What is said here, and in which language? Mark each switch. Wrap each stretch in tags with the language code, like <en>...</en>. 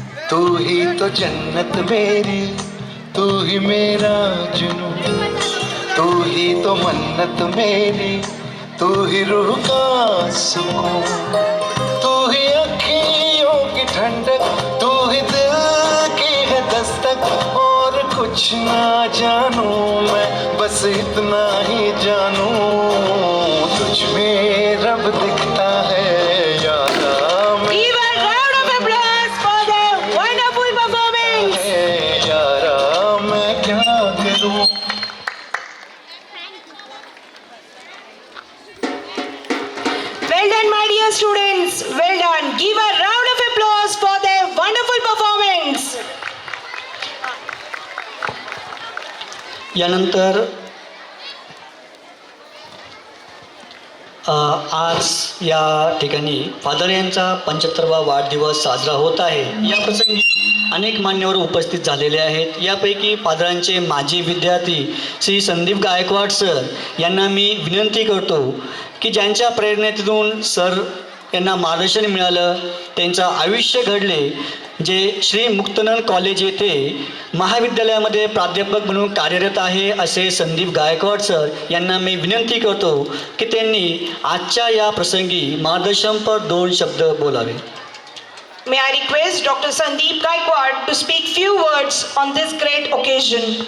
<hi>तू ही तो जन्नत मेरी, तू ही मेरा जुनू, तू ही तो मन्नत मेरी, तू ही रूह का सुकून, तू ही अखियों की ठंडक, तू ही दिल की है दस्तक. और कुछ ना जानू मैं, बस इतना ही जानू तुझ में रब दिखता है. यारा</hi> <en>Give a round of applause for their wonderful performance.</en> <hi>यारा मैं क्या करूं.</hi> <en>Well done, my dear students. Well done. Give a round of applause for their wonderful performance.</en> <mr>यानंतर आज या ठिकाणी फादर यांचा 75वा वाढदिवस साजरा होत आहे. या प्रसंगी अनेक मान्यवर उपस्थित झालेले आहेत. यापैकी फादरांचे माजी विद्यार्थी श्री संदीप गायकवाड सर यांना मी विनंती करतो की ज्यांच्या प्रेरणेतून सर यांना मार्गदर्शन मिळालं, त्यांचं आयुष्य घडले, जे श्री मुक्तानंद कॉलेज येथे महाविद्यालयामध्ये प्राध्यापक म्हणून कार्यरत आहे असे संदीप गायकवाड सर यांना मी विनंती करतो की त्यांनी आजच्या या प्रसंगी मार्गदर्शनपर 2 शब्द बोलावे.</mr> <en>May I request Dr. Sandeep Gaikwad to speak few words on this great occasion.</en>